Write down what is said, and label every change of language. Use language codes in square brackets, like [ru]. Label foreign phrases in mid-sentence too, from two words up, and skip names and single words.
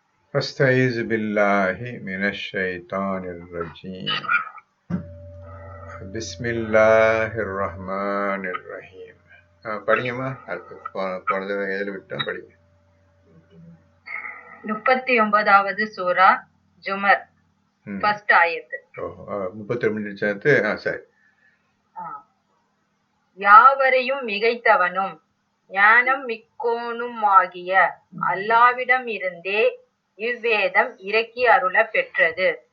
[ar] أستعيذ بالله من الشيطان الرجيم بسم الله الرحمن الرحيم படிங்கம்மா. [ta] போனது எதில் விட்டோம்? படிங்க. 39வது சூரா ஜுமர், ஃபர்ஸ்ட் ஆயத்து. 32 சேர்த்து. சரி. யாவரையும் மிகைத்தவனும் ஞானம் மிக்கோனுமாகிய அல்லாவிடம் இருந்தே இவ்வேதம் இறக்கி அருள பெற்றது.